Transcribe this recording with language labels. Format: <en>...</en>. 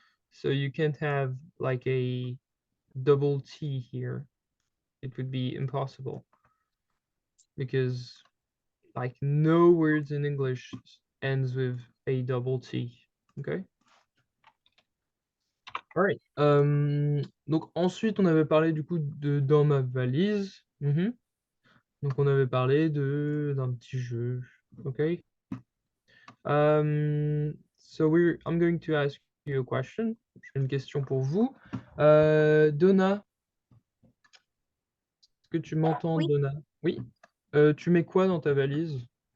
<en>So you can't have like a double T here. It would be impossible because like no words in English ends with a double T, okay? Alright.</en> <fr>Donc ensuite, on avait parlé du coup de dans ma valise. Donc on avait parlé d'un petit jeu, okay?</fr> <en>So I'm going to ask you a question.</en> <fr>J'ai une question pour vous. Donna, est-ce que tu m'entends, Oui. Donna? Oui. Tu mets quoi dans ta valise?</fr>